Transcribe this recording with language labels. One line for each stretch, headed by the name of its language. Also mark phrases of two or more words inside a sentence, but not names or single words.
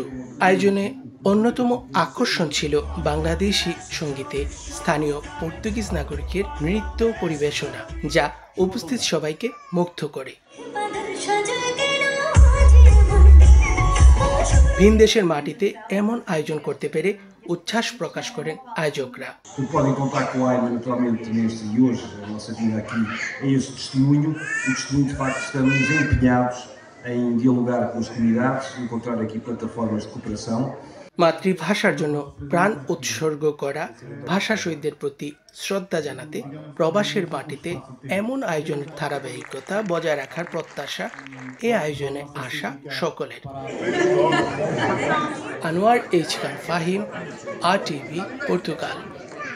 Bangla: আয়োজনে অন্যতম আকর্ষণ ছিল বাংলাদেশি সঙ্গীতে স্থানীয় পর্তুগিজ নাগরিকের নৃত্য পরিবেশনা, যা উপস্থিত সবাইকে মুগ্ধ করে। ভিন দেশের মাটিতে এমন আয়োজন করতে পেরে উচ্ছ্বাস প্রকাশ করেন আয়োজকরা।
Portuguese: Podem contar com a AIMA naturalmente neste e hoje a nossa vida aqui é esse testemunho. O testemunho de facto estamos empenhados em dialogar com as comunidades, encontrar aqui plataformas de cooperação.
Bangla: মাতৃভাষার জন্য প্রাণ উৎসর্গ করা ভাষা শহীদদের প্রতি শ্রদ্ধা জানাতে প্রবাসের মাটিতে এমন আয়োজনের ধারাবাহিকতা বজায় রাখার প্রত্যাশা এ আয়োজনে আসা সকলের। আনোয়ার এইচ খান ফাহিম, RTV, পর্তুগাল।